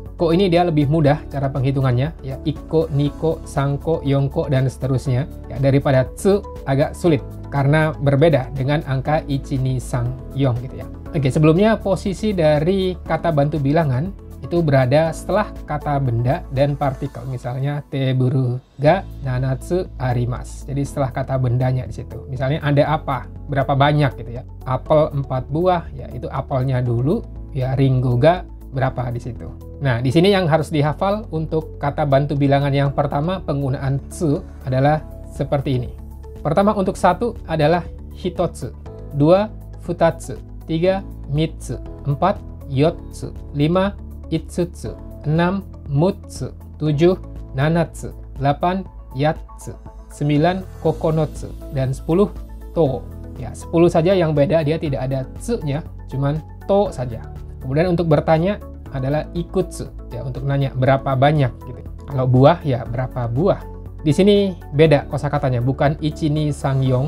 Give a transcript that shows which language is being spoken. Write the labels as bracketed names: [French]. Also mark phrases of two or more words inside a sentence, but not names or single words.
[Indonesian] Ko ini dia lebih mudah cara penghitungannya ya, [Japanese] 一個、二個、三個、四個 [Indonesian] dan seterusnya. Ya, daripada tsu agak sulit karena berbeda dengan angka [Japanese] 一、二、三、四 [Indonesian] gitu ya. Oke, sebelumnya posisi dari kata bantu bilangan itu berada setelah kata benda dan partikel, misalnya [Japanese] テーブルが七つあります. [Indonesian] Jadi setelah kata bendanya di situ. Misalnya ada apa, berapa banyak gitu ya. Apel 4 buah, ya itu apelnya dulu, ya [Japanese] りんごが [Indonesian] berapa di situ. Nah, di sini yang harus dihafal untuk kata bantu bilangan yang pertama penggunaan tsu adalah seperti ini. Pertama untuk 1 adalah [Japanese] ひとつ、2ふたつ、3みっつ、4よっつ、5いつつ、6むっつ、7ななつ、8やっつ、9ここのつ, [Indonesian] dan 10 to. Ya, 10 saja yang beda, dia tidak ada tsu-nya, cuman to saja. Kemudian untuk bertanya adalah ikutsu, ya untuk nanya berapa banyak gitu. Kalau buah ya berapa buah. Di sini beda kosakatanya, bukan [Japanese] 一、二、三、四.